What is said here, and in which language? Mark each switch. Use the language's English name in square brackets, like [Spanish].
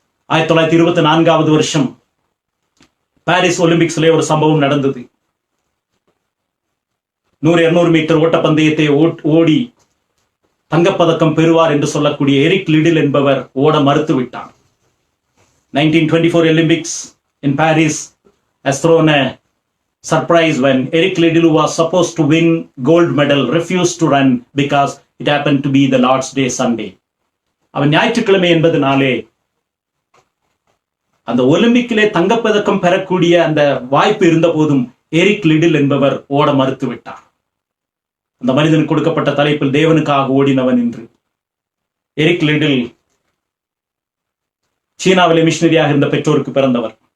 [Tamil] 1924 வருஷம் பாரிஸ் ஒலிம்பிக்ஸ்ல ஒரு சம்பவம் நடந்தது. 100-200 மீட்டர் ஓட்டப்பந்தயத்தை ஓடி தங்கப்பதக்கம் பெறுவார் என்று சொல்லக்கூடிய எரிக் லிடில் என்பவர் ஓட மறுத்து விட்டார். [English] 1924 Olympics in Paris has thrown a surprise when Eric Liddell, who was supposed to win gold medal, refused to run because it happened to be the Lord's Day Sunday. [Tamil] அவன் ஞாயிற்றுக்கிழமை என்பதனாலே அந்த ஒலிம்பிக்கிலே தங்கப்பதக்கம் பெறக்கூடிய அந்த வாய்ப்பு இருந்த போதும் எரிக் லிடில் என்பவர் ஓட மறுத்து விட்டார். அந்த மனிதனுக்கு கொடுக்கப்பட்ட தலைப்பில் தேவனுக்காக ஓடினவன் என்று. எரிக் லிடில் சீனாவிலே மிஷனரியாக இருந்த பெற்றோருக்கு பிறந்தவர்.